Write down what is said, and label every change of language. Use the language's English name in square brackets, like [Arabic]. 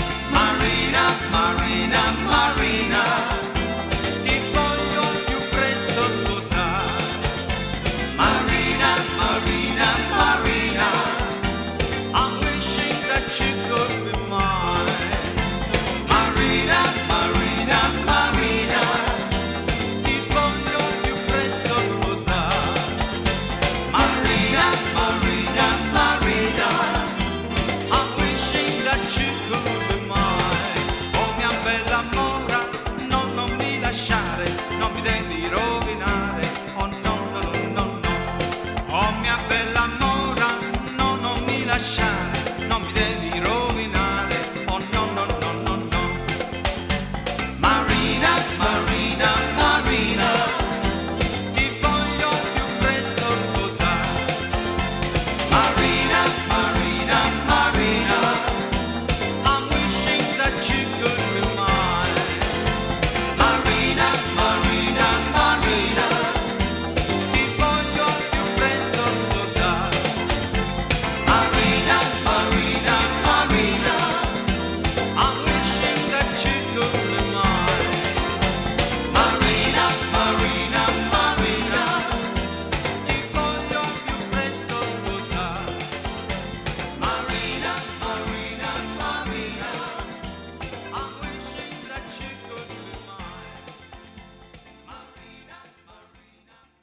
[Italian] Marina, Marina, ti voglio più presto sposare. [English] Marina, Marina, Marina, I'm wishing that you could be mine. [Italian] Marina, Marina, Marina, ti voglio più presto sposare. [English] Marina, Marina, Marina, I'm wishing that you could be mine. [Italian] Oh mia bella mora, no, non mi lasciare, non mi devi rovinare. Oh no, no, no, no, no. Oh mia bella mora, no, non mi lasciare, non mi devi rovinare. Oh no, no, no, no, no. Marina, Marina, Marina, ti voglio più presto sposare. [English] Marina, Marina, Marina, I'm wishing that you could be mine. [Italian] Marina, Marina, Marina, ti voglio più presto sposare. [English] Marina, Marina, Marina, I'm wishing that you could be mine. [Italian] Marina, Marina, Marina, ti voglio più presto sposare. [English] Marina, Marina, Marina, I'm wishing that you could be mine. [Italian] Marina, Marina,